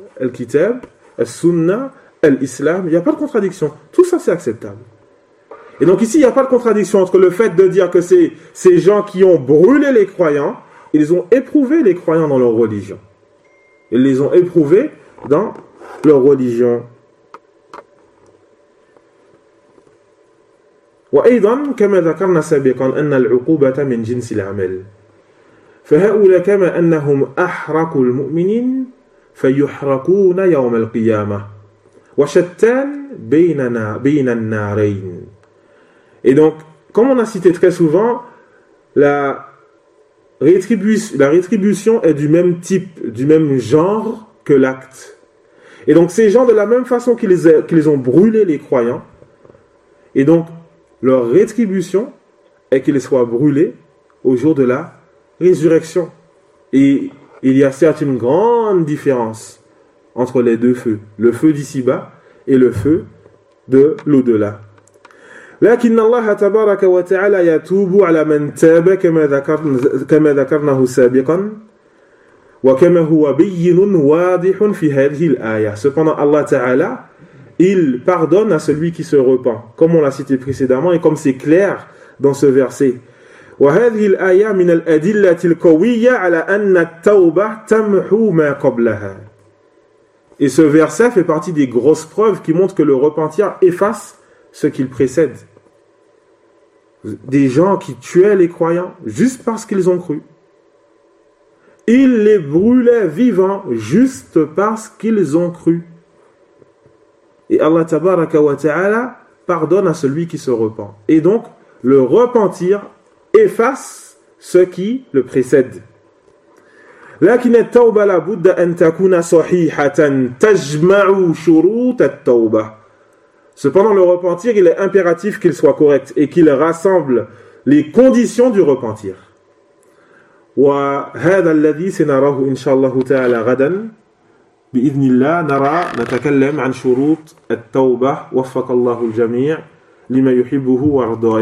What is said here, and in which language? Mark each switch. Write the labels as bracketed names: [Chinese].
[Arabic] Al-kitab, al-sunna, al-islam, [French] il n'y a pas de contradiction. Tout ça, c'est acceptable. Et donc ici, il n'y a pas de contradiction entre le fait de dire que c'est ces gens qui ont brûlé les croyants, ils ont éprouvé les croyants dans leur religion. Ils les ont éprouvés dans leur religion. [Arabic] وأيضا كما ذكرنا سابقا أن العقوبة من جنس العمل فهؤلاء كما أنهم أحرقوا المؤمنين فيحرقون يوم القيامة وشتان بيننا بين النارين. [French] Et donc, comme on a cité très souvent, la La rétribution est du même type, du même genre que l'acte. Et donc ces gens, de la même façon qu'ils ont brûlé les croyants, et donc leur rétribution est qu'ils soient brûlés au jour de la résurrection. Et il y a certes une grande différence entre les deux feux, le feu d'ici-bas et le feu de l'au-delà. [Arabic] لكن الله تبارك وتعالى يتوب على من تاب كما ذكرناه سابقا وكما هو بين واضح في هذه الآية. [French] Cependant, Allah Ta'ala, il pardonne à celui qui se repent, comme on l'a cité précédemment et comme c'est clair dans ce verset. [Arabic] وهذه الآية من الأدلة القوية على أن التوبة تمحو ما قبلها. [French] Et ce verset fait partie des grosses preuves qui montrent que le repentir efface ce qu'il précède. Des gens qui tuaient les croyants juste parce qu'ils ont cru. Ils les brûlaient vivants juste parce qu'ils ont cru. Et Allah [Arabic] tabaraka wa ta'ala [French] pardonne à celui qui se repent. Et donc, le repentir efface ce qui le précède. [Arabic] لكن التوبة لابد أن تكون صحيحة تجمع شروط التوبة. [French] Cependant, le repentir, il est impératif qu'il soit correct et qu'il rassemble les conditions du repentir. [Arabic] وَهَذَا الَّذِي سَنَرَاهُ إِنْ شَاءَ اللَّهُ تَعَالَى غَدًا بِإِذْنِ اللَّهِ نَرَى نَتَكَلَّمْ عَنْ شُرُوطِ التَّوْبَةِ وَفَّقَ اللَّهُ الْجَمِيعَ لِمَا يُحِبُّهُ وَأَرْضَاهُ.